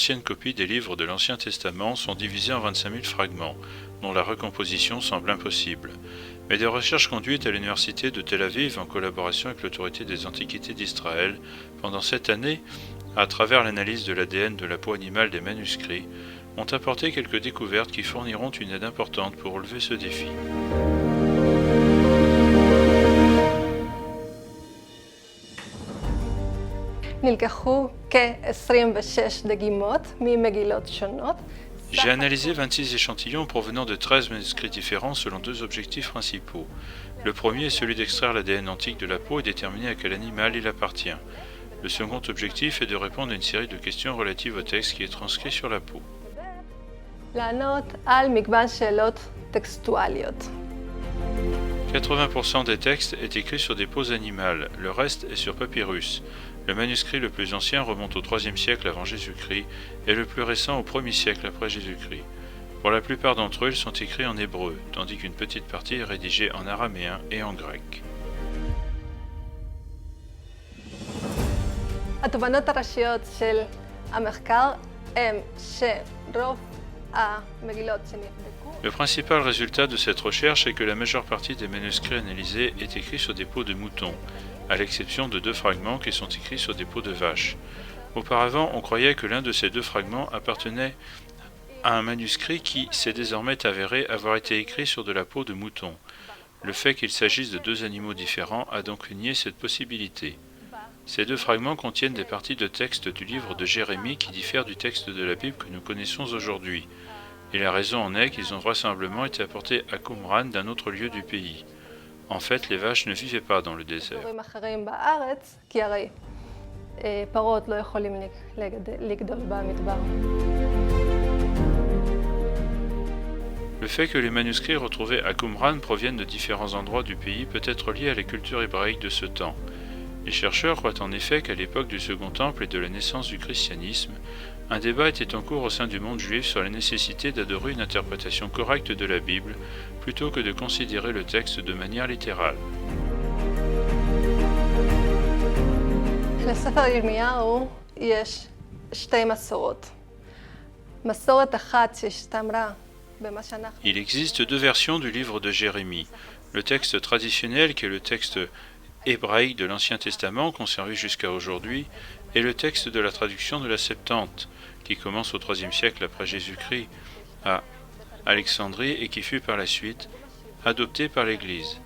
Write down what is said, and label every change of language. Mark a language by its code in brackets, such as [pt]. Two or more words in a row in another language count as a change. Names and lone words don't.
[fr] anciennes copies des livres de l'Ancien Testament, sont divisés en 25 000 fragments, dont la recomposition semble impossible. Mais des recherches conduites à l'université de Tel Aviv en collaboration avec l'autorité des Antiquités d'Israël pendant cette année, à travers l'analyse de l'ADN de la peau animale des manuscrits, ont apporté quelques découvertes qui fourniront une aide importante pour relever ce défi. [he] נלקחו כ-26 דגימות ממגילות שונות. [fr] J'ai analysé 26 échantillons provenant de 13 manuscrits différents selon deux objectifs principaux. Le premier est celui d'extraire l'ADN antique de la peau et déterminer à quel animal il appartient. Le second objectif est de répondre à une série de questions relatives au texte qui est transcrit sur la peau. [he] לענות על מגוון שאלות טקסטואליות. [fr] 80% des textes est écrit sur des peaux animales, le reste est sur papyrus. Le manuscrit le plus ancien remonte au IIIe siècle avant Jésus-Christ et le plus récent au 1er siècle après Jésus-Christ. Pour la plupart d'entre eux, ils sont écrits en hébreu, tandis qu'une petite partie est rédigée en araméen et en grec. [he] התובנות הראשיות של המחקר הם שרוב המגילות שנבדקו [fr] Le principal résultat de cette recherche est que la majeure partie des manuscrits analysés est écrite sur des peaux de moutons, à l'exception de deux fragments qui sont écrits sur des peaux de vache. Auparavant, on croyait que l'un de ces deux fragments appartenait à un manuscrit qui s'est désormais avéré avoir été écrit sur de la peau de mouton. Le fait qu'il s'agisse de deux animaux différents a donc nié cette possibilité. Ces deux fragments contiennent des parties de texte du livre de Jérémie qui diffèrent du texte de la Bible que nous connaissons aujourd'hui. Et la raison en est qu'ils ont vraisemblablement été apportés à Qumran d'un autre lieu du pays. En fait, les vaches ne vivaient pas dans le désert. [he] אחרים בארץ, כי הרי פרות לא יכולים לגדול במדבר. [fr] Le fait que les manuscrits retrouvés à Qumran proviennent de différents endroits du pays peut être lié à la culture hébraïque de ce temps. Les chercheurs croient en effet qu'à l'époque du Second Temple et de la naissance du christianisme, un débat était en cours au sein du monde juif sur la nécessité d'adorer une interprétation correcte de la Bible plutôt que de considérer le texte de manière littérale. [he] לספר ירמיהו יש שתי מסורות. מסורת אחת שהשתמרה במה שאנחנו... [fr] Il existe deux versions du livre de Jérémie. Le texte traditionnel, qui est le texte hébraïque de l'Ancien Testament, conservé jusqu'à aujourd'hui, et le texte de la traduction de la Septante, qui commence au IIIe siècle après Jésus-Christ à Alexandrie et qui fut par la suite adopté par l'Église.